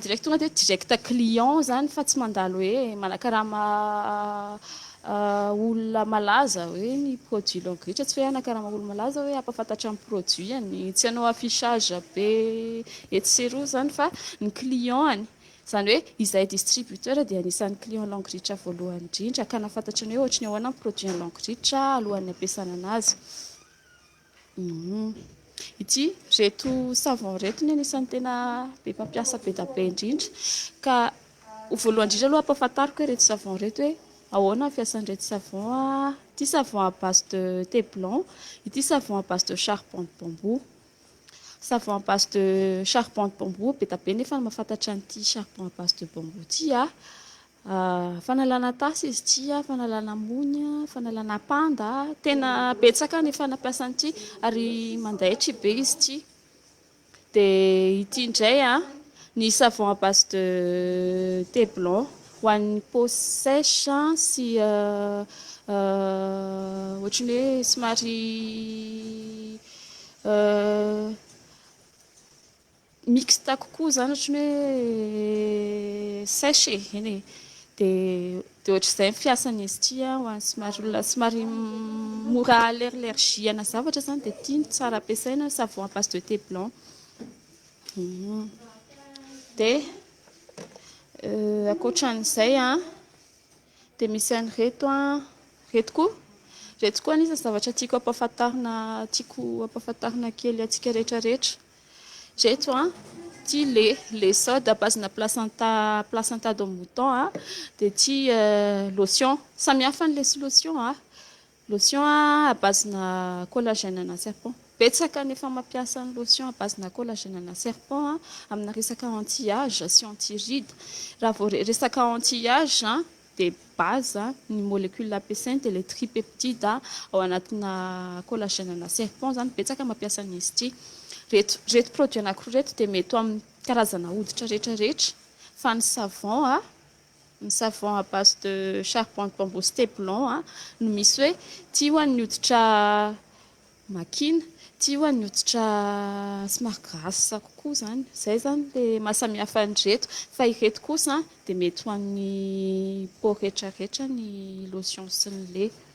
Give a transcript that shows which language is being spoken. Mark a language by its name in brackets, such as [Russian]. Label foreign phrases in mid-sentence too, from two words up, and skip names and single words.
[Malagasy] direct tonga dia [French] direct client [Malagasy] zany fa tsy mandalo hoe manakarama olona malaza hoe ny produit Langue Rich tsy hoe anakarama olona malaza hoe ampafantatra amin'ny produit tsy hanao affichage be etc zany fa ny client zany hoe izay distributeur dia anisan'ny client Langue Rich voalohany indrindra ka nafantatra ny hoe ohatry ny ahoana ny produit Langue Rich alohan'ny ampiasana anazy ity reto savon reto ny anisan'ny tena be mpampiasa be da be indrindra ka voalohany indrindra aloha ampahafantariko hoe reto savon reto hoe ahoana fiasan'ireto savon ity [French] savon à base de thé blanc [Malagasy] ity [French] savon à base de charbon de bambou savon à base de charbon de bambou [Malagasy] be da be nefa mahafantatra an'ity [French] charbon à base de bambou [Malagasy] ity fanalana tasy izy ity fanalana mony fanalana panda tena betsaka nefa nampiasa an'ity ary mandaitry be izy ity dia ity indray ny [French] savon à base de thé blanc [Malagasy] ho an'ny [French] peau sèche [Malagasy] sy ohatry ny hoe somary mixte kokoa zany ohatry ny hoe sèche eny dia ohatr'izay fiasan'izy ity ho an'ny somary mora allergie ana zavatra zany dia ity tsara ampiasaina [French] savon à base de thé blanc [Malagasy] dia ankoatran'izay dia misy an'ireto reto koa anisany zavatra tiako ampahafantarina kely antsika rehetrarehetra reto ty [French] lait sode à base [Malagasy] na [French] placenta de mouton [Malagasy] dia ty lotion samy hafa n'ilay sy [French] lotion à base [Malagasy] na collagène na serpent betsaka nefa mampiasa ny [French] lotion à base [Malagasy] na collagène na serpent amina resaka anti-âge sy anti-ride raha vao resaka anti-âge dia base ny molécule ampiasainy dia ilay tripeptide ao anatina collagène na serpent zany betsaka mampiasa an'izy ity. Reto produit anankiroa reto dia mety amin'ny karazana hoditra rehetrarehetra fa ny [French] savon à base de charbon de bambou [Malagasy] stébulon no misy hoe tia ho an'ny hoditra makina, tia ho an'ny hoditra somary grasy kokoa zany. Izay zany ilay mahasamihafa an'ireto. Fa ireto kosa dia mety ho an'ny peau rehetrarehetra ny lotion sy ny lait.